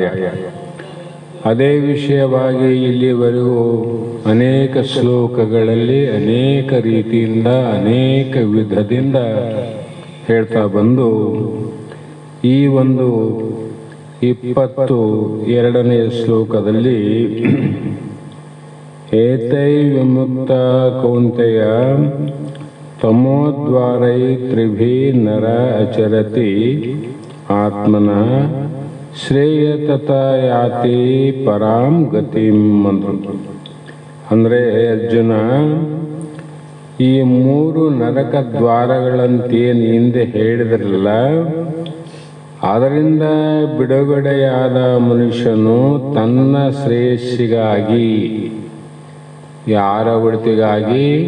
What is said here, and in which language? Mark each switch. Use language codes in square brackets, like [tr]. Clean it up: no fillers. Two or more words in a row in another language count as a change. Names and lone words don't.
[kn] ಅದೇ ವಿಷಯವಾಗಿ ಇಲ್ಲಿವರೆಗೂ ಅನೇಕ ಶ್ಲೋಕಗಳಲ್ಲಿ ಅನೇಕ ರೀತಿಯಿಂದ ಅನೇಕ ವಿಧದಿಂದ ಹೇಳ್ತಾ ಬಂದು ಈ ಒಂದು 22ನೇ ಶ್ಲೋಕದಲ್ಲಿ [sa] ಏತೈ ವಿಮುಕ್ತ ಕೌಂತೆಯ ತಮೋದ್ವಾರೈ ತ್ರಿಭಿ ನರ ಅಚರತಿ ಆತ್ಮನ ಶ್ರೇಯ ತಥಾ ಯಾತಿ ಪರಾಂ ಗತಿಂ ಅಂದ್ರು. [kn] ಅಂದರೆ ಅರ್ಜುನ, ಈ 3 ನರಕ ದ್ವಾರಗಳಂತೇನು ಹಿಂದೆ ಹೇಳಿದ್ರಲ್ಲ, ಅದರಿಂದ ಬಿಡುಗಡೆಯಾದ ಮನುಷ್ಯನು ತನ್ನ ಶ್ರೇಯಸ್ಸಿಗಾಗಿ, ಯಾರ ಒಳಿತಿಗಾಗಿ?